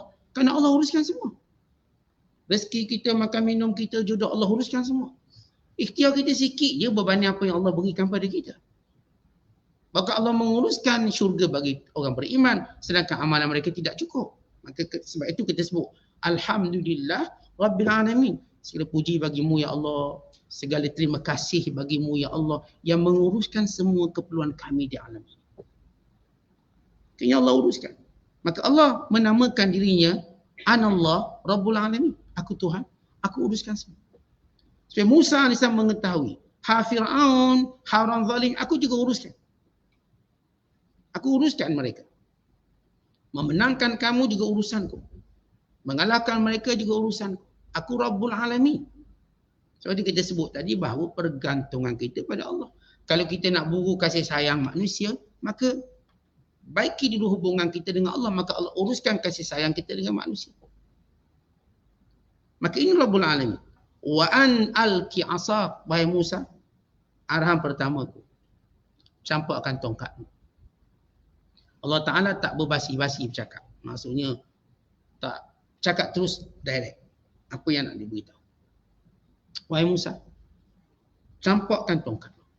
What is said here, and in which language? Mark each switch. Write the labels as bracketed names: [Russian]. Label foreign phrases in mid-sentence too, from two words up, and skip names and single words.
[Malay] Kerana Allah uruskan semua. Rezeki kita, makan minum kita, jodoh Allah uruskan semua. Ikhtiar kita sikit je berbanding apa yang Allah berikan pada kita. Maka Allah menguruskan syurga bagi orang beriman, sedangkan amalan mereka tidak cukup. Maka sebab itu kita sebut [Arabic] الحمد لله رب العالمين. [Malay] Segala puji bagimu ya Allah. Segala terima kasih bagimu ya Allah yang menguruskan semua keperluan kami di alam ini. Kayaknya Allah uruskan. Maka Allah menamakan dirinya [Arabic] أنا الله رب العالمين. [Malay] Aku Tuhan, aku uruskan semua. Supaya Musa AS mengetahui, ha Fir'aun, ha orang zalim, aku juga uruskan. Aku uruskan mereka. Memenangkan kamu juga urusanku. Mengalahkan mereka juga urusanku. Aku [Arabic] رب العالمين. [Malay] Sebab kita sebut tadi bahawa pergantungan kita pada Allah. Kalau kita nak buru kasih sayang manusia, maka baiki dulu hubungan kita dengan Allah, maka Allah uruskan kasih sayang kita dengan manusia. Maka ini [Arabic] رب العالمين. وأن ألق عصاك, [Malay] wahai Musa, arahan pertama tu, campakkan tongkatmu. Allah Ta'ala tak berbasi-basi bercakap. Maksudnya tak cakap terus direct. Apa yang nak diberitahu. Wahai Musa, campakkan tongkat.